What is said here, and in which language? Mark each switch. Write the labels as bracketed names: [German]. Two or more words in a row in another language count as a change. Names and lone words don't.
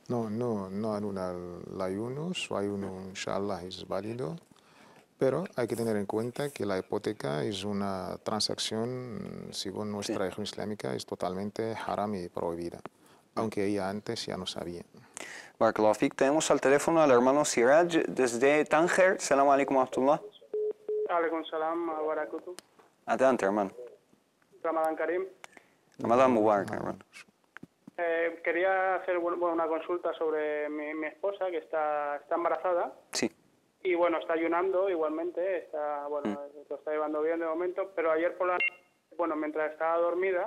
[Spanish] No anula el ayuno, su ayuno inshallah es válido. Pero hay que tener en cuenta que la hipoteca es una transacción, según nuestra religión islámica, es totalmente haram y prohibida, aunque ella antes ya no sabía. [Arabic] بارك الله فيك. [Spanish] Tenemos al teléfono al hermano Siraj desde Tánger. [Arabic] السلام عليكم ورحمة الله. عليكم السلام وبركاته. [Spanish] Adelante, hermano. [Arabic] رمضان كريم. رمضان مبارك, hermano. [Spanish] Quería hacer una consulta sobre mi esposa, que está embarazada. Sí. Y bueno, está ayunando igualmente, lo está llevando bien de momento, pero ayer por la noche, mientras estaba dormida,